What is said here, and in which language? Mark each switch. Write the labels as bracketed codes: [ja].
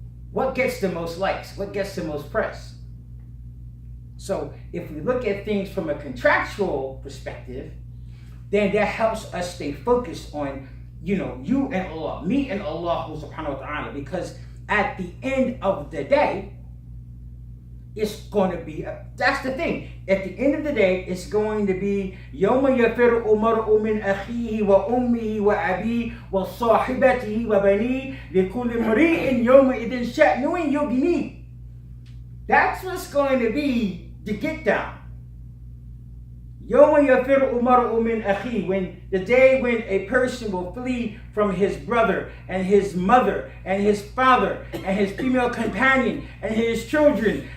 [en] What gets the most likes? What gets the most press? So if we look at things from a contractual perspective, then that helps us stay focused on, you and Allah, me and Allah subhanahu wa ta'ala, because at the end of the day, it's going to be, that's the thing. At the end of the day, it's going to be [ar] يَوْمَ يَفِرُّ مَرْءٌ مِّنْ أَخِيهِ وَأُمِّهِ وَأَبِيهِ وَصَاحِبَتِهِ وَبَنِيهِ لِكُلِّ امْرِئٍ يَوْمَئِذٍ شَأْنٌ يُغْنِيهِ. [en] That's what's going to be the get down. [ar] يَوْمَ يَفِرُّ مَرْءٌ مِّنْ أَخِيهِ, [en] when the day when a person will flee from his brother and his mother and his father and his female companion and his children.